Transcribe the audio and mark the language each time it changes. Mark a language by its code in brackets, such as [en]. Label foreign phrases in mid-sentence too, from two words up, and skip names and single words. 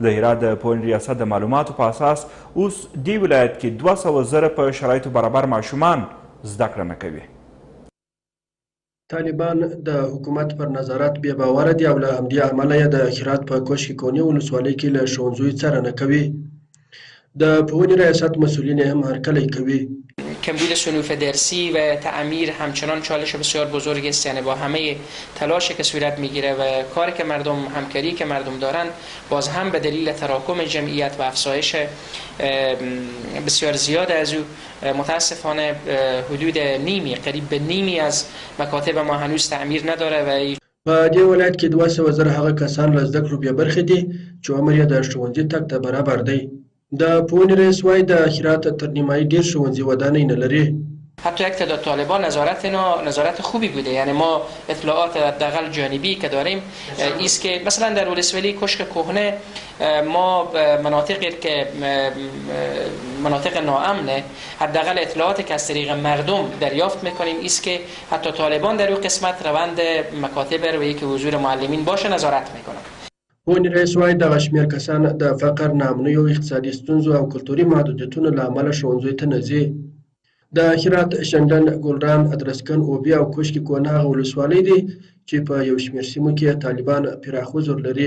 [ps] د هرات د پوهنې ریاست د معلوماتو په اساس اوس دې ولایت کې 200 زره په شرایطو برابر ماشومان زده کړه نه کوي. طالبان د حکومت پر نظارت بې باوره دي او له همدې امله یې د هرات په کوشک کونې ولسوالۍ کې له ښوونځیو څارنه کوي. د پوهنې ریاست مسئولین هم هرکلی کوي. [fa] کمبود صنوف درسی و تعمیر همچنان چالش بسیار بزرگی است، یعنی با همه تلاشی که صورت میگیره و کاری که مردم، همکاری که مردم دارن، باز هم به دلیل تراکم جمعیت و افزایش بسیار زیاد از او متاسفانه حدود نیمی، قریب به نیمی از مکاتب ما هنوز تعمیر نداره و [ps] په دې ولایت کې 200 زره هغه کسان له زده کړو بې برخې دي چې عمر یې د ښوونځي تګ ته برابر دی. د پوهنې رئیس وایي د هرات تر نیمایي ډېر ښوونځي ودانۍ نه لري. [fa] حتی یک تعداد طالبان نظارت خوبی بوده، یعنی ما اطلاعات حداقل جانبی که داریم است که مثلا در ولسوالی کوشک کهنه ما مناطقی که مناطق ناامنه، حداقل اطلاعاتی که از طریق مردم دریافت میکنیم است که حتی طالبان در اون قسمت روند مکاتب روی که حضور معلمین باشه نظارت میکنن. [ps] پوهنې رئیس وایي دغه شمېر کسان د فقر، ناامنیو، اقتصادي ستونزو او کلتوري محدودیتونو له امله ښوونځیو ته نه ځي. د هرات، شنډن، ګلران، ادرسکن، اوبې او کوشک کونه هغه ولسوالۍ دي چې په یو شمېر سیمو کې طالبان پراخ حضور لري.